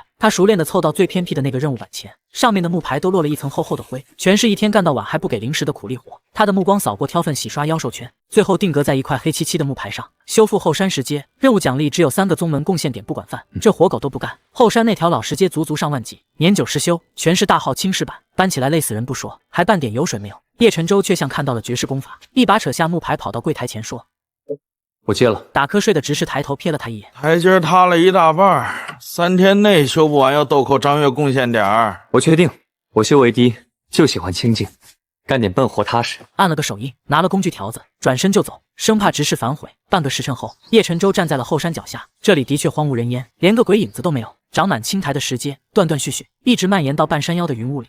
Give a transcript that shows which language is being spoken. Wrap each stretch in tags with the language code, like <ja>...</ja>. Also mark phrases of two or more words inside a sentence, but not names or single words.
<zh>他熟練的湊到最偏僻的那個任務板前，上面的木牌都落了一層厚厚的灰，全是一天幹到晚還不給靈石的苦力活。他的目光掃過挑糞洗刷妖獸圈，最後定格在一塊黑漆漆的木牌上，修復後山石階，任務獎勵只有3個宗門貢獻點不管飯，這活狗都不幹。後山那條老石階足足上萬級，年久失修，全是大號青石板，搬起來累死人不說，還半點油水沒有。葉晨舟卻像看到了絕世功法，一把扯下木牌跑到櫃檯前說： 我接了。打瞌睡的执事抬頭瞥了他一眼，台階塌了一大半，3天內修不完要豆蔻张月貢獻點兒。我確定，我修為低，就喜歡清靜，幹點笨活踏實。按了個手印，拿了工具條子，轉身就走，生怕執事反悔。半個時辰後，葉晨舟站在了後山腳下，這裡的確荒無人煙，連個鬼影子都沒有，長滿青苔的石階斷斷續續，一直蔓延到半山腰的雲霧裡。</zh>